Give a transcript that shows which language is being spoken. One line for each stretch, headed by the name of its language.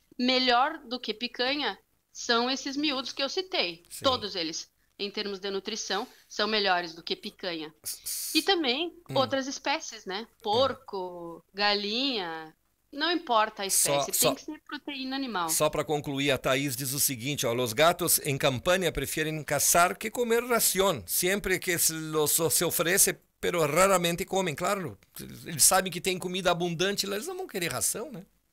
Portuguese: Melhor do que picanha são esses miúdos que eu citei. Sim. Todos eles, em termos de nutrição, são melhores do que picanha. E também outras espécies, né? Porco, galinha, não importa a Só espécie, tem que ser proteína animal. para concluir, a Thaís diz o seguinte, ó,
Spanish: los gatos en campaña prefieren cazar que comer ración, siempre que se ofrece, pero raramente comen, claro.
Portuguese: Eles sabem que tem comida abundante, eles não vão querer ração, né?